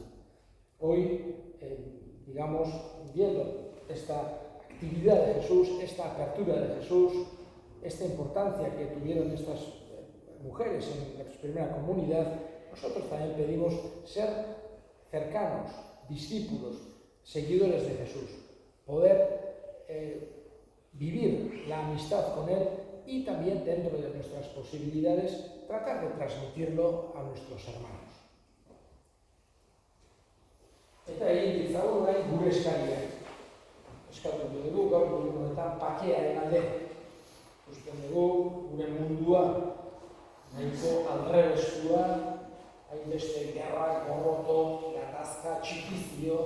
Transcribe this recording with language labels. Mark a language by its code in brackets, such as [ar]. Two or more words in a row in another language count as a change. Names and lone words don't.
[es] Hoy, digamos, viendo esta actividad de Jesús, esta apertura de Jesús, esta importancia que tuvieron estas mujeres en la primera comunidad, nosotros también pedimos ser cercanos, discípulos, seguidores de Jesús, poder vivir la amistad con Él y también dentro de nuestras posibilidades tratar de transmitirlo a nuestros hermanos. [eu] Eta egin ditzagun orain gure eskaria. Eskatu dugu gaur honetan pakearen alde. Ikusten dugu gure mundua nahiko aldrebestua, hainbeste gerra, gorroto, gatazka, txikizio.